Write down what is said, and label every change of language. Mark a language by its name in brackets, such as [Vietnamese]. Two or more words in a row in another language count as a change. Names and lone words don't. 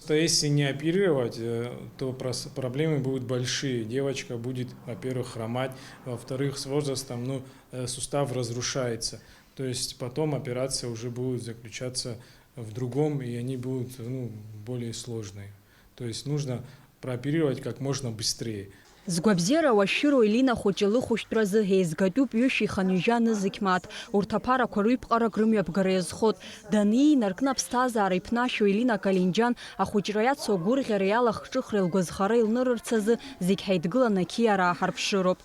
[Russian] То если не оперировать, то проблемы будут большие. Девочка будет, во-первых, хромать, во-вторых, с возрастом сустав разрушается. То есть потом операция уже будет заключаться в другом, и они будут более сложные. То есть нужно прооперировать как можно быстрее. [Abkhazian] Згәабзиара уашәыроу Елина хәыҷы лыхәышәтәразы еизгатәуп ҩышьа иханҩыжьа нызықь мааҭ. Урҭ аԥарақәа рыҩԥҟарак рымҩаԥгара иазхоит. Дании наркны аԥсҭазаара иԥнашьо Елина Калинџьан ахәыҷра иацу агәырӷьара иалахҿыхра илгәазхара илнырырц азы зегь ҳаидгыланы ақьиара ааҳарԥшыроуп.